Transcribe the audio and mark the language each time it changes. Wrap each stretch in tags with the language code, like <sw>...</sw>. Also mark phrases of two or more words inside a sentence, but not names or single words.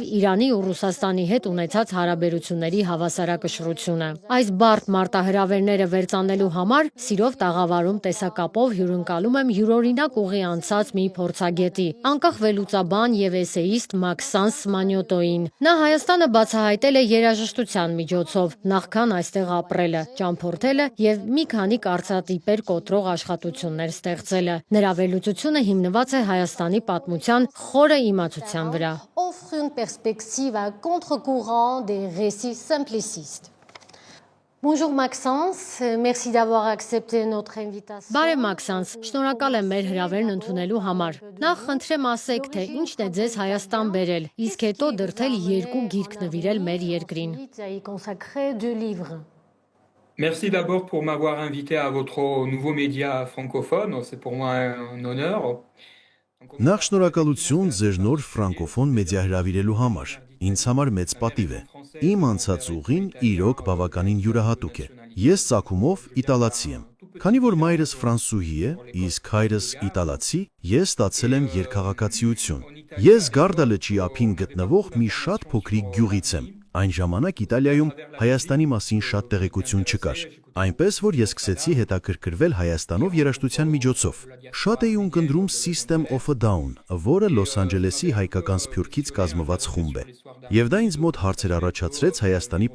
<hy>Իրանի ու Ռուսաստանի հետ ունեցած հարաբերությունների հավասարակշռությունը։ Այս բարդ մարտահրավերները վերծանելու համար սիրով տաղավարում տեսակապով հյուրընկալում եմ յուրօրինակ ուղի անցած մի փորձագետի, անկախ վերլուծաբան եւ էսեիստ Մաքսանս Մանյոտոին։ Նա Հայաստանը բացահայտել է երաժշտության միջոցով, նախքան այստեղ ապրելը, ճամփորդելը եւ մի քանի կարծրատիպեր կոտրող աշխատություններ ստեղծելը։ Նրա վերլուծությունը հիմնված է Հայաստանի պատմության խորը իմացության վրա։</hy> <fr>Offre une perspective à contre-courant des récits simplicistes. Bonjour Maxence, merci d'avoir accepté notre invitation.</fr> <hy>Բարև Մաքսանս, շնորհակալ եմ մեր հրավերն ընդունելու համար։ Նախ խնդրեմ ասեք, թե ինչն է ձեզ Հայաստան բերել, իսկ հետո դրդել երկու գիրք նվիրել մեր երկրին։</hy> <fr>Merci d'abord pour m'avoir invité à votre nouveau média francophone, c'est pour moi un honneur.</fr> <hy>Նախ շնորհակալություն ձեր նոր ֆրանկոֆոն մեդիա հրավիրելու համար։ Ինձ համար մեծ պատիվ է։ Իմ անցած ուղին իրոք բավականին յուրահատուկ է։ Ես ծագումով իտալացի եմ։ Քանի որ մայրս ֆրանսուհի է, իսկ հայրս իտալացի, ես ստացել եմ երկխաղացիություն։ Ես Գարդա լճի ափին գտնվող մի շատ փոքրիկ գյուղից եմ։ Այն ժամանակ Իտալիայում Հայաստանի մասին շատ տեղեկություն չկար, այնպես որ ես սկսեցի հետաքրքրվել Հայաստանով երաժշտության միջոցով։ Շատ էի ունկնդրում System of a Down, որը Լոս Անջելեսի հայկական սփյուռքից կազմված խումբ է։ Եվ դա ինձ մոտ հարցեր առաջացրեց Հայաստանի</hy>